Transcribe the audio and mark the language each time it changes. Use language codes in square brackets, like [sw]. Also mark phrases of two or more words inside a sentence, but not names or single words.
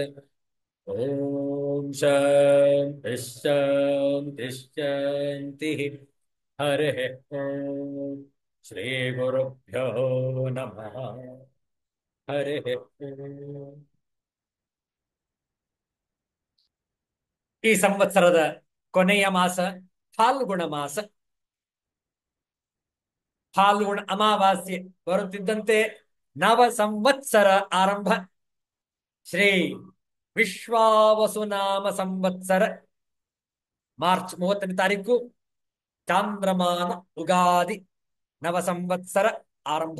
[sa] ಓಂ ಶಾಂತಿ ಶಾಂತಿ ಶಾಂತಿ. ಹರಿಃ ಓಂ. ಶ್ರೀ ಗುರುಭ್ಯೋ ನಮಃ. ಹರಿಃ ಓಂ. [kn] ಈ ಸಂವತ್ಸರದ ಕೊನೆಯ ಮಾಸ ಫಾಲ್ಗುಣ ಮಾಸ. ಫಾಲ್ಗುಣ ಅಮಾವಾಸ್ಯೆ ಬರುತ್ತಿದ್ದಂತೆ ನವ ಸಂವತ್ಸರ ಆರಂಭ. ಶ್ರೀ ವಿಶ್ವಾವಸುನಾಮ ಸಂವತ್ಸರ ಮಾರ್ಚ್ 30ನೇ ತಾರೀಕು ಚಾಂದ್ರಮಾನ ಉಗಾದಿ ನವ ಸಂವತ್ಸರ ಆರಂಭ.